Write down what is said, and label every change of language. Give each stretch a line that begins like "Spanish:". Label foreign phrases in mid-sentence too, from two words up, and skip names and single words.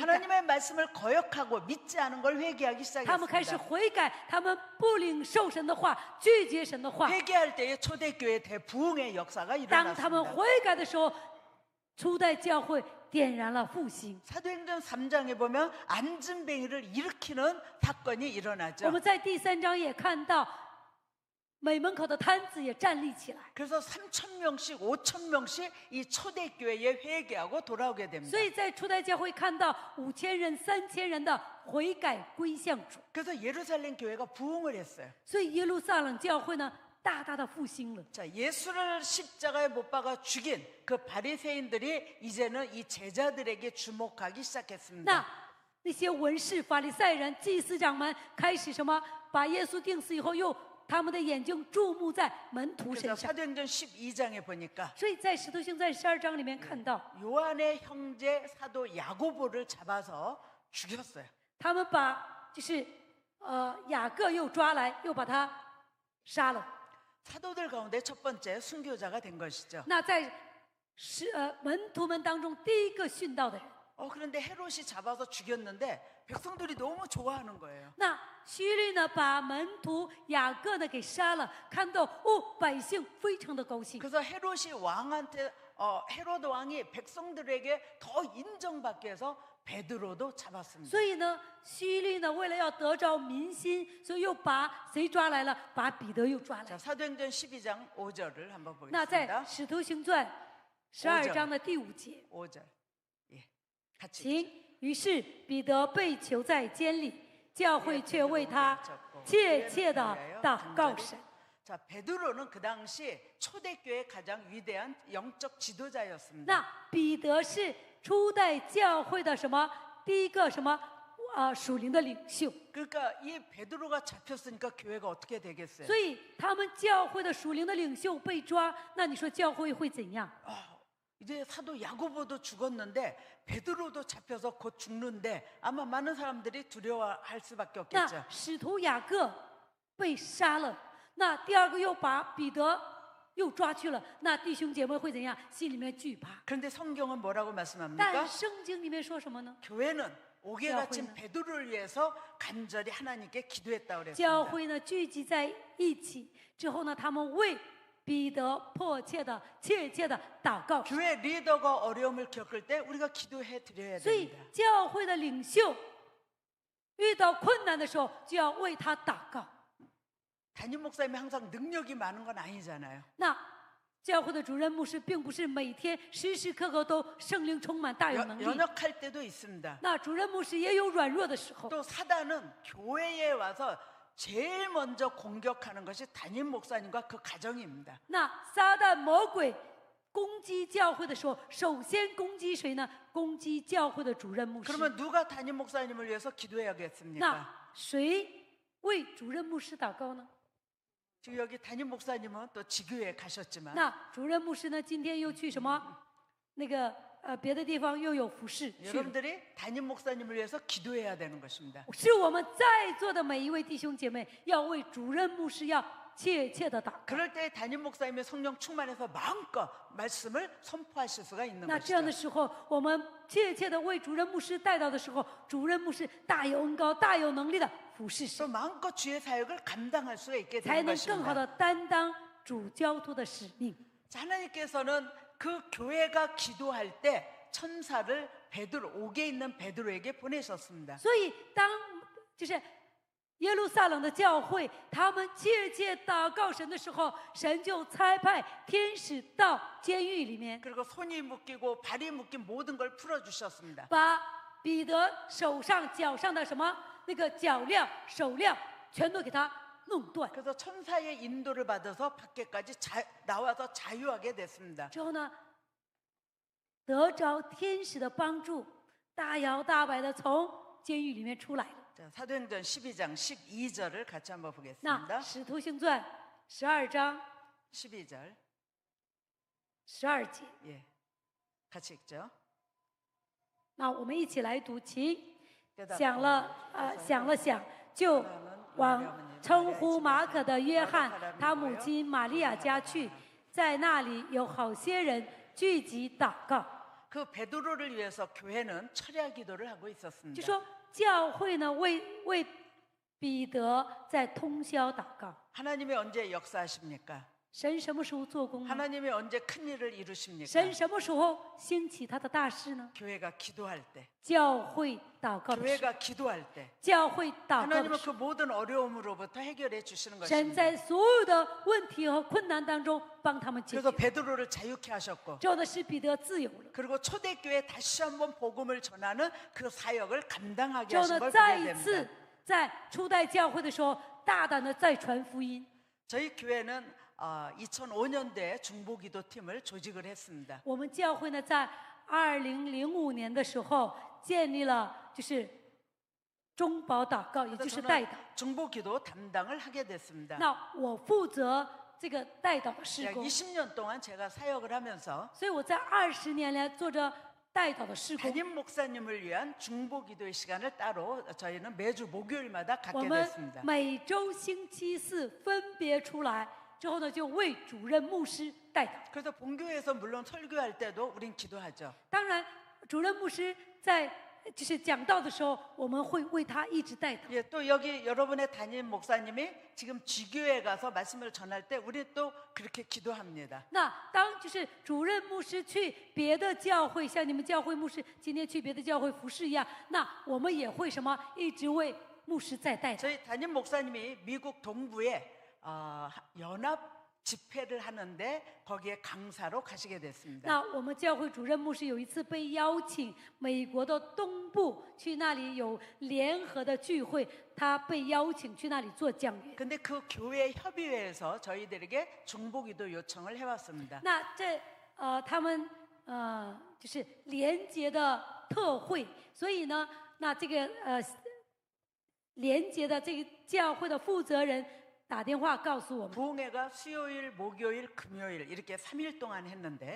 Korean: 하나님의 말씀을 거역하고 믿지 않은 걸 회개하기
Chinese: 他们开始
Korean: 시작했습니다.
Chinese: 悔改，他们不领受神的话，拒绝神的话。
Korean: 회개할 때에 초대교회 대부흥의 역사가
Chinese: 当他们
Korean: 일어났습니다.
Chinese: 悔改的时候，初代教会点燃了复兴。
Korean: 사도행전 3장에 보면 안진뱅이를 일으키는 사건이
Chinese: 我
Korean: 일어나죠.
Chinese: 们在第3章也看到，美门口的摊子也站立起来。
Korean: 그래서 3,000명씩 5,000명씩 이 초대교회에 회개하고 돌아오게 됩니다.
Chinese: 所以在初代教会看到5000人、3000人的悔改归向主，
Korean: 그래서 예루살렘 교회가 부흥을 했어요.
Chinese: 所以耶路撒冷教会呢大大的复兴了。
Korean: 자, 예수를 십자가에 못 박아 죽인 그 바리새인들이 이제는 이 제자들에게 주목하기 시작했습니다.
Chinese: 那些文士、法利赛人、祭司长们开始什么？把耶稣钉死以后，又他们的眼睛注目在门徒
Korean: 그래서
Chinese: 身上。
Korean: 사도행전 12장에 보니까
Chinese: 所以在使徒行传12章里面看到，
Korean: 요한의 형제 사도 야고보를 잡아서 죽였어요.
Chinese: 他们把就是雅各又抓来，又把他杀了。
Korean: 사도들 가운데 첫 번째 순교자가 된 것이죠.
Chinese: 那在门徒们当中，第一个殉道的人，
Korean: 그런데 헤롯이 잡아서 죽였는데 백성들이 너무 좋아하는 거예요.
Chinese: 那希律呢，把门徒雅各呢给杀了，看到百姓非常的高兴。
Korean: 그래서 헤롯이 왕한테 헤롯 왕이 백성들에게 더 인정받기 위해서 베드로도 잡았습니다.
Chinese: 所以呢，希律呢，为了要得着民心，所以又把谁抓来了？把彼得又抓来
Korean: 자, 。 사도행전 12장 5절을 한번
Chinese: 那在
Korean: 보겠습니다.
Chinese: 使徒行传12章的第5节，
Korean: 5절. 예. 같이.
Chinese: 请。于是彼得被囚在监里，教会却为他切切的祷告神。
Korean: 자, 베드로는 그 당시 초대교회 가장 위대한 영적 지도자였습니다.
Chinese: 那彼得是初代教会的什么第一个什么属灵的领袖，
Korean: 그러니까 이 베드로가 잡혔으니까 교회가 어떻게 되겠어요?
Chinese: 所以他们教会的属灵的领袖被抓，那你说教会会怎样？
Korean: 이제 사도 야고보도 죽었는데 베드로도 잡혀서 곧 죽는데 아마 많은 사람들이 두려워할 수밖에
Chinese: 那
Korean: 없겠죠.
Chinese: 使徒雅各被杀了，那第二个又把彼得又抓去了，那弟兄姐妹会怎样？心里面惧怕。
Korean: 그런데 성경은 뭐라고
Chinese: 但
Korean: 말씀합니까?
Chinese: 圣经里面说什么呢？
Korean: 교회는 옥에 갇힌 교회는 베드로를 위해서 간절히 하나님께 기도했다고
Chinese: 教
Korean: 그랬습니다.
Chinese: 会呢聚集在一起之后呢，他们为彼得迫切的、切切的祷告。
Korean: 교회 리더가 어려움을 겪을 때 우리가 기도해 드려야
Chinese: 所以
Korean: 됩니다.
Chinese: 教会的领袖遇到困难的时候，就要为他祷告。
Korean: 담임 목사님이 항상 능력이 많은 건 아니잖아요.
Chinese: 那教会的主任牧师并不是每天时时刻刻都圣灵充满大有能力，
Korean: 연약할 때도 있습니다.
Chinese: 那主任牧师也有软弱的时候。
Korean: 또 사단은 교회에 와서 제일 먼저 공격하는 것이 담임 목사님과 그 가정입니다.
Chinese: 那撒旦魔鬼攻击教会的时候，首先攻击谁呢？攻击教会的主任牧师。
Korean: 그러면 누가 담임 목사님을 위해서 기도해야겠습니까?
Chinese: 那谁为主任牧师祷告呢？
Korean: 지금 여기 담임 목사님은 또 지교에 가셨지만
Chinese: 那主任牧师呢？今天又去什么？那个别的地方又有服侍去了。
Korean: 여러분들이 담임 목사님을 위해서 기도해야 되는 것입니다.
Chinese: 是我们在座的每一位弟兄姐妹要为主任牧师要切切的祷告。
Korean: 그럴 때 담임 목사님의 성령 충만해서 마음껏 말씀을 선포하실 수가 있는
Chinese: 那这样
Korean: 것이죠.
Chinese: 的时候，我们切切的为主任牧师带到的时候，主任牧师大有恩高、大有能力的服侍
Korean: 또
Chinese: 神，
Korean: 마음껏 주의 사역을 감당할 수가 있게
Chinese: 才
Korean: 되는
Chinese: 能更好
Korean: 것입니다.
Chinese: 的担当主交托的使命。
Korean: 자, 하나님께서는 그 교회가 기도할 때 천사를 베드로 옥에 있는 베드로에게 보내셨습니다.
Chinese: 所以当就是耶路撒冷的教会，他们切切祷告神的时候，神就差派天使到监狱里面，
Korean: 그리고 손이 묶이고 발이 묶인 모든 걸 풀어주셨습니다.
Chinese: 把彼得手上、脚上的什么那个脚镣、手镣全都给他弄断。
Korean: 그래서 천사의 인도를 받아서 밖에까지 나와서 자유하게 됐습니다.
Chinese: 之后呢，得着天使的帮助，大摇大摆的从监狱里面出来了。
Korean: 자, 사도행전 12장 12절을 같이 한번
Chinese: 那
Korean: 보겠습니다.
Chinese: 《使徒行传》12章
Korean: 12절.
Chinese: 12节，
Korean: 예. 같이 읽죠.
Chinese: 那我们一起来读，请
Korean: 깨닫고
Chinese: 想了想了想，就往称呼马可的约翰他母亲玛利亚家去，在那里有好些人聚集祷告。
Korean: 그 베드로를 위해서 교회는 철야 기도를 하고
Chinese: 就
Korean: 있었습니다.
Chinese: 说教会呢为彼得在通宵祷告。
Korean: 하나님이 언제 역사하십니까?
Chinese: 神什么时候做工呢？
Korean: 하나님이 언제 큰 일을 이루십니까?
Chinese: 神什么时候兴起他的大事呢？
Korean: 교회가 기도할 때,
Chinese: 教会祷告的时候，
Korean: 교회가 기도할 때
Chinese: 教会祷告的
Korean: 하나님은
Chinese: 时
Korean: 그
Chinese: 候，
Korean: 모든 어려움으로부터 해결해 주시는
Chinese: 神
Korean: 것입니다.
Chinese: 在所有的问题和困难当中帮他们解
Korean: 그래서
Chinese: 决。
Korean: 베드로를 자유케 하셨고
Chinese: 之后呢，使彼得自由了。
Korean: 그리고 초대교회 다시 한번 복음을 전하는 그 사역을 감당하게
Chinese: 之后
Korean: 하신
Chinese: 呢，
Korean: 걸
Chinese: 再
Korean: 보게
Chinese: 一次
Korean: 됩니다.
Chinese: 在初代教会的时候，大胆的再传福音。
Korean: 저희 교회는 2005년도에 중보기도팀을 조직을 했습니다.
Chinese: 我们教会呢，在2005年的时候建立了就是中保祷告，也就是代
Korean: 저는
Chinese: 祷。
Korean: 중보기도 담당을 하게 됐습니다.
Chinese: 那我负责这个代祷的事
Korean: 약
Chinese: 工，
Korean: 20년 동안 제가 사역을 하면서
Chinese: 所以我在20年来做着代祷的事工。
Korean: 담임 목사님을 위한 중보기도의 시간을 따로 저희는 매주 목요일마다
Chinese: 我
Korean: 갖게
Chinese: 们
Korean: 됐습니다.
Chinese: 每周星期四分别出来，之后呢，就为主任牧师代祷。
Korean: 그래서 본교회에서 물론 설교할 때도 우린 기도하죠.
Chinese: 当然，主任牧师在就是讲道的时候，我们会为他一直代祷。
Korean: 예, 또 여기 여러분의 담임 목사님이 지금 지교회 가서 말씀을 전할 때 우리 또 그렇게 기도합니다.
Chinese: 那当就是主任牧师去别的教会，像你们教会牧师今天去别的教会服侍一样，那我们也会什么一直为牧师在代祷。
Korean: 저희 담임 목사님이 미국 동부에 연합 집회를 하는데 거기에 강사로 가시게 됐습니다.
Chinese: 那我们教会主任牧师有一次被邀请美国的东部去那里有联合的聚会，他被邀请去那里做讲员。
Korean: 근데 그 교회 협의회에서 저희들에게 중보기도 요청을 해왔습니다.
Chinese: 那他们就是联结的特会，所以呢，那这个联结的这个教会的负责人打电话告诉我们，
Korean: 부흥회가 수요일, 목요일, 금요일 이렇게 3일 동안 했는데